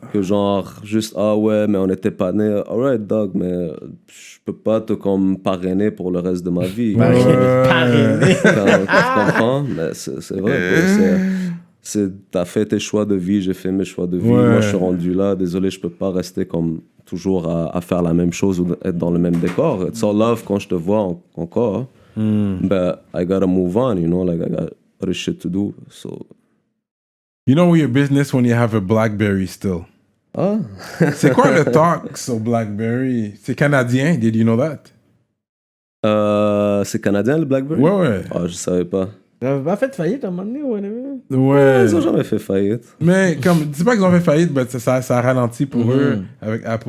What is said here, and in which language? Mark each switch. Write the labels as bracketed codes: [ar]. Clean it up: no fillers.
[fr] Que genre, juste, ah ouais, mais on était pas nés. [en] Alright, dog, [fr] mais je peux pas te comme parrainer pour le reste de ma vie. Parrainer. Tu comprends? Mais c'est vrai, t'as fait tes choix de vie, j'ai fait mes choix de vie. Moi, je suis rendu là. Désolé, je peux pas rester comme toujours à faire la même chose ou être dans le même décor. [en] It's all love [fr] quand je te vois encore. [en] But I gotta move on, you know, [fr] like [en] I got other shit to do. So. You know your business when you have a BlackBerry still. Ah. [fr] C'est quoi le talk sur BlackBerry? C'est canadien, [en] did you know that? [fr] C'est canadien le BlackBerry? Ouais. Ah, je savais pas. Ils n'avaient pas fait faillite à un moment donné, Ouais. Ils ont jamais fait faillite. Mais comme, dis pas qu'ils ont fait faillite, mais ça a ralenti pour eux avec Apple.